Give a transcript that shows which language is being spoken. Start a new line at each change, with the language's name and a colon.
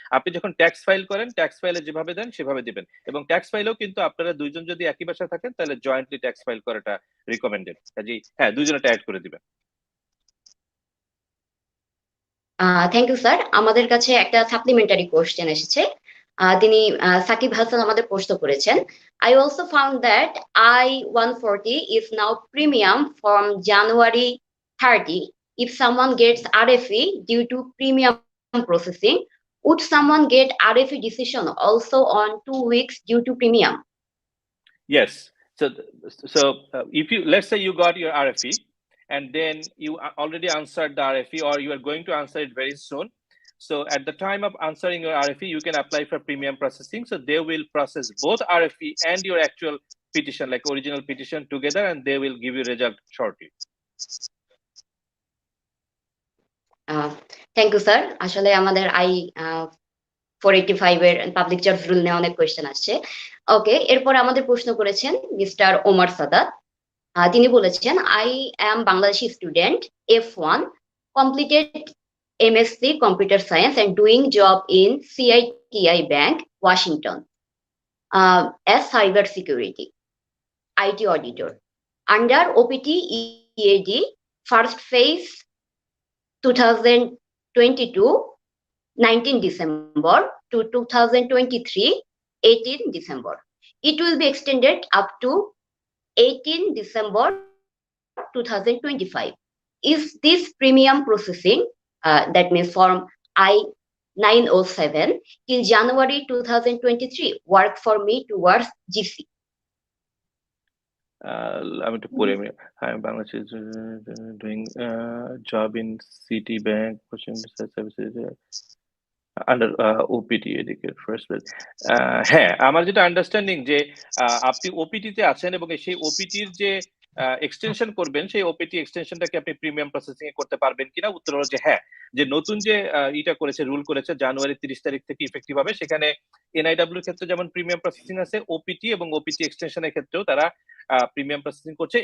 Bangla: আপনি যখন tax file করেন, ট্যাক্স ফাইলে যেভাবে দেন সেভাবে দিবেন। এবং ট্যাক্স ফাইলেও কিন্তু আপনারা দুইজন যদি একই বাসায় থাকেন তাহলে জয়েন্টলি ট্যাক্স ফাইল করাটা রিকমেন্ডেড। কাজেই হ্যাঁ, দুইজনেরটা এড করে দিবেন।
English: Thank you sir.
Bangla: আমাদের কাছে একটা সাপ্লিমেন্টারি কোশ্চেন এসেছে। তিনি সাকিব হাসান আমাদের প্রশ্ন করেছেন,
English: I also found that I-140 is now premium from January 30. If someone gets RFE due to premium processing, would someone get RFE decision also on 2 weeks due to premium? Yes. So if you, let's say you got your RFE and then you already answered the RFE or you are going to answer it very soon. So at the time of answering your RFE, you can apply for premium processing. So they will process both RFE and your actual petition, like original petition together, and they will give you result shortly. Thank you sir.
Bangla: আসলে আমাদের I-485 এর public charge rule নিয়ে অনেক question আসছে। ওকে, এরপর আমাদের প্রশ্ন করেছেন মিস্টার ওমর সাদাত। তিনি বলেছেন,
English: I am Bangladeshi student F1, completed MSc Computer Science and doing job in CITI Bank, Washington, as cyber security IT auditor under OPT EAD first phase 2022 19 December to 2023 18 December. It will be extended up to 18 December 2025. Is this premium processing, that means Form I-907 till January 2023, work for me towards GC? I'm to put him. I'm Bangladesh is doing job in City Bank, pushing services under OPT এদিকে first place.
Bangla: হ্যাঁ, আমার যেটা understanding যে আপনি OPT তে আছেন এবং সেই ওপিটির যে এক্সটেনশন করবেন সেই ওপিটি এক্সটেনশনটাকে আপনি প্রিমিয়াম প্রসেসিং এ করতে পারবেন কিনা, উত্তর হলো যে হ্যাঁ। যে নতুন যে ইটা করেছে, রুল করেছে জানুয়ারি 30 তারিখ থেকে ইফেক্টিভ হবে, সেখানে এনআইডব্লিউ এর ক্ষেত্রে যেমন প্রিমিয়াম প্রসেসিং আছে, ওপিটি এবং ওপিটি এক্সটেনশনের ক্ষেত্রেও তারা প্রিমিয়াম প্রসেসিং করছে।